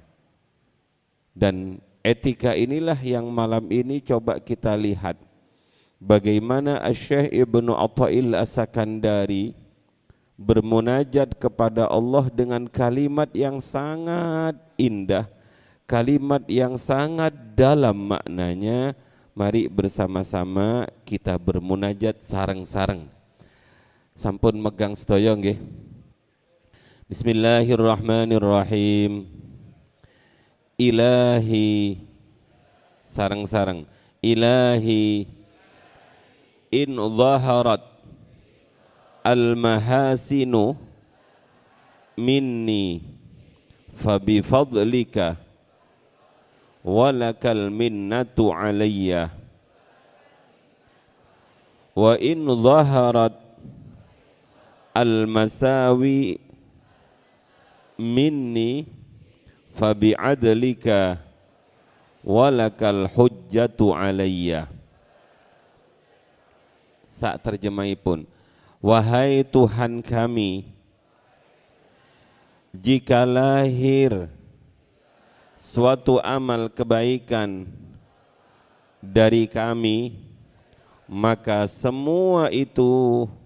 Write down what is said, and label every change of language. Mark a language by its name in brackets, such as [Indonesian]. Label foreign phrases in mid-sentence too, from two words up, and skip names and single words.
[Indonesian] Dan etika inilah yang malam ini coba kita lihat bagaimana Syekh Ibnu Athail As-Sakandari bermunajat kepada Allah dengan kalimat yang sangat indah, kalimat yang sangat dalam maknanya. Mari bersama-sama kita bermunajat sareng-sareng. [Javanese] Sampun megang sedaya nggih. [Arabic] Bismillahirrahmanirrahim. [Javanese] Ilahi, sareng-sareng. [Arabic] إلهي إن ظهرت المحاسن مني فبفضلك ولك المنة علي وإن ظهرت المساوي مني فبعدلك ولك الحجة علي. [Javanese] Sak terjemahipun, [Indonesian] wahai Tuhan kami, jika lahir suatu amal kebaikan dari kami, maka semua itu